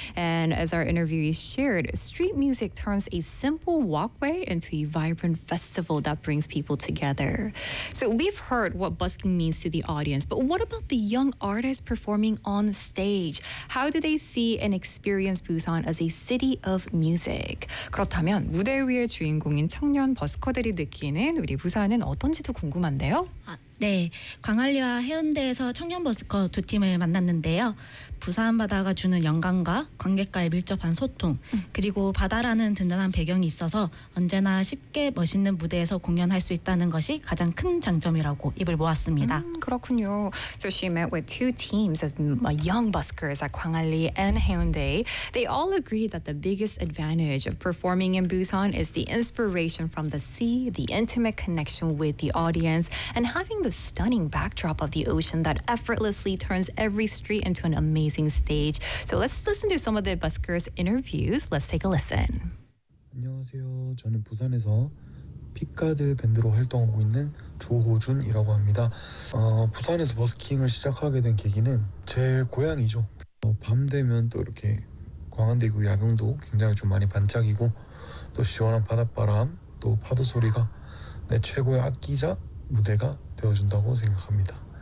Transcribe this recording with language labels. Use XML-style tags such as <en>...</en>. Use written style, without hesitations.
<en>And as our interviewees shared, street music turns a simple walkway into a vibrant festival that brings people together. So we've heard what busking means to the audience, but what about the young artists performing on stage? How do they see and experience Busan as a city of music?</en> <ko>그렇다면 무대 위의 주인공인 청년 버스커들이 느끼는 우리 부산은 어떤지도 궁금한데요. 네, 광안리와 해운대에서 청년 버스커 두 팀을 만났는데요. 부산 바다가 주는 영감과 관객과의 밀접한 소통, 그리고 바다라는 든든한 배경이 있어서 언제나 쉽게 멋있는 무대에서 공연할 수 있다는 것이 가장 큰 장점이라고 입을 모았습니다. 그렇군요.</ko> <en>So she met with two teams of young buskers at 광안리 and 해운대. They all agree that the biggest advantage of performing in Busan is the inspiration from the sea, the intimate connection with the audience, and having the stunning backdrop of the ocean that effortlessly turns every street into an amazing stage. So let's listen to some of the buskers' interviews. Let's take a listen.</en> <ko>안녕하세요. 저는 부산에서 피카드 밴드로 활동하고 있는 조호준이라고 합니다. 부산에서 버스킹을 시작하게 된 계기는 제 고향이죠. 밤 되면 또 이렇게 광안대교 야경도 굉장히 좀 많이 반짝이고 또 시원한 바닷바람, 또 파도 소리가 내 최고의 악기자 무대가 되어준다고 생각합니다.</ko>